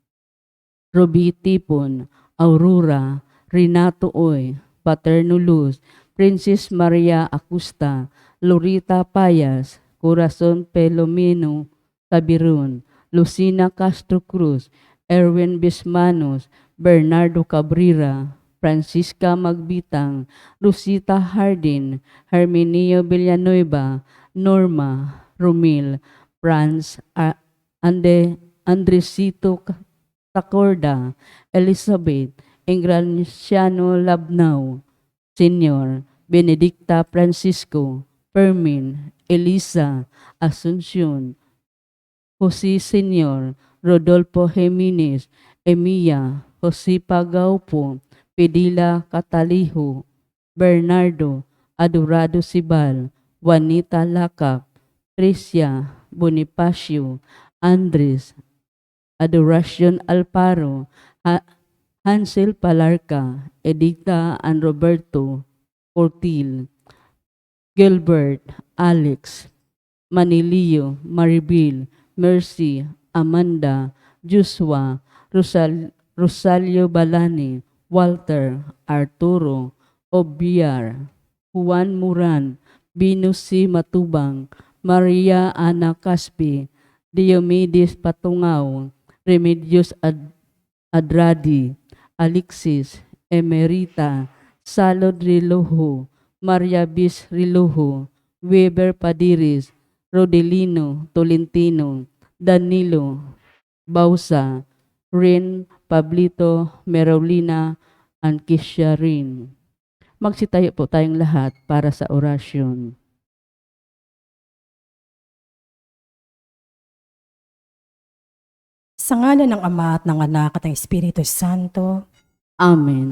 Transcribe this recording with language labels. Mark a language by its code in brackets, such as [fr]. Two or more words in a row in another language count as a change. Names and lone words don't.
[tl] Roby Tipon, Aurora, Renato Oy, Paterno Luz, Princess Maria Acosta, Lorita Payas, Corazon Pelomino Tabirun, Lucina Castro Cruz, Erwin Bismanos, Bernardo Cabrera, Francisca Magbitang, Rosita Hardin, Herminio Villanueva, Norma, Romil, Franz, Andresito Tacorda, Elizabeth, Ingraciano Labnao, Senior, Benedicta Francisco, Fermin, Elisa, Asuncion, Jose Senior, Rodolfo Jimenez, Emiya, Josipa Gaupo, Pedila Catalijo, Bernardo, Adorado Sibal, Juanita Lacap, Tricia, Bonifacio, Andres, Adoracion Alparo, Hansel Palarca, Edicta and Roberto Cortil, Gilbert, Alex, Manilio, Maribel, Mercy, Amanda, Joshua, Rosalio Balani, Walter, Arturo, Obiar, Juan Muran, Venus C. Matubang, Maria Ana Caspi, Diomedes Patungaw, Remedios Adradi, Alexis, Emerita, Salod Riloho, Maria Bis Riloho, Weber Padiris, Rodelino Tolentino, Danilo Bausa, Rin Pablito Merolina, and Kisha Rin. Magsitayo po tayong lahat para sa orasyon. Sa ngalan ng Ama at ng Anak at ng Espiritu Santo, Amen.